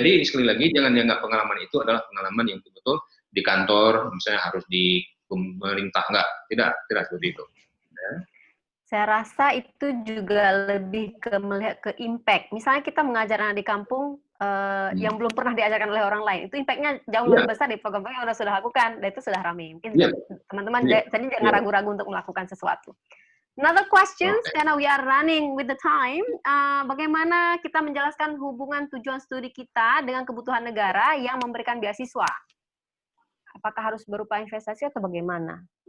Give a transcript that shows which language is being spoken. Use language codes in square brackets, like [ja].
[id] Jadi sekali lagi jangan dianggap pengalaman itu adalah pengalaman yang betul-betul di kantor misalnya harus di pemerintah, tidak seperti itu. Saya rasa itu juga lebih ke melihat ke impact. Misalnya kita mengajar anak di kampung yang belum pernah diajarkan oleh orang lain, itu impact-nya jauh lebih besar dari program-program yang sudah lakukan, dan itu sudah ramai. Mungkin teman-teman jadi jangan ragu-ragu untuk melakukan sesuatu. [en] Another questions, karena we are running with the time. [id] Bagaimana kita menjelaskan hubungan tujuan studi kita dengan kebutuhan negara yang memberikan beasiswa? Apakah harus berupa investasi atau bagaimana?